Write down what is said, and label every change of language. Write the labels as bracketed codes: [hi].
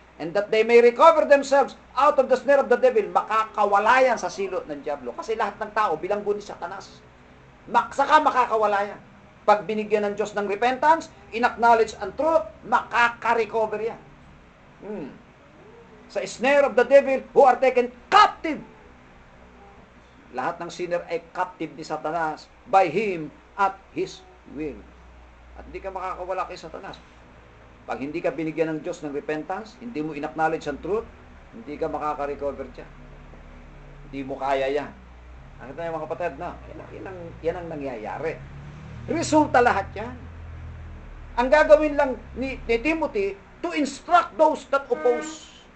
[en] And that they may recover themselves out of the snare of the devil. [tl] Makakawala yan sa silot ng diablo. Kasi lahat ng tao, bilanggo ni Satanas. Saka makakawala yan. Pag binigyan ng Diyos ng repentance, in-acknowledge ang truth, makaka-recover yan. [en] Sa snare of the devil who are taken captive. [tl] Lahat ng sinner ay captive ni Satanas [en] by him at his will. [tl] At hindi ka makakawala kay Satanas. Pag hindi ka binigyan ng Diyos ng repentance, hindi mo in-acknowledge ang truth, hindi ka makaka-recover dyan. Hindi mo kaya yan. Nakita niyo mga kapatid, na yan ang nangyayari. Resulta lahat yan. Ang gagawin lang ni Timothy, [en] to instruct those that oppose.